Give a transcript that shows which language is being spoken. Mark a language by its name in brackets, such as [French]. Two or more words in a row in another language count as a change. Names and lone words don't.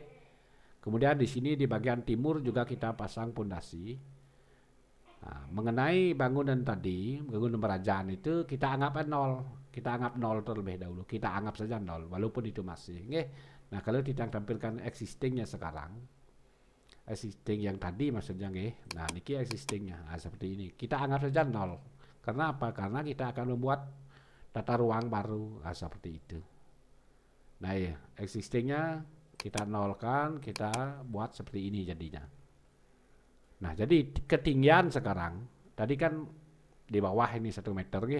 [Indonesian] Kemudian di sini di bagian timur juga kita pasang pondasi. Nah, mengenai bangunan tadi, bangunan kerajaan itu kita anggap 0. Kita anggap 0 terlebih dahulu. Kita anggap saja 0 walaupun itu masih. Oke. Nah, kalau kita tampilkan existingnya sekarang. Existing yang tadi maksudnya nggih. Nah, niki existingnya. Nah, seperti ini. Kita anggap saja 0. Karena apa? Karena kita akan membuat tata ruang baru, seperti itu. Nah ya, existingnya kita nolkan, kita buat seperti ini jadinya. Nah, jadi ketinggian sekarang, tadi kan di bawah ini 1 meter ya.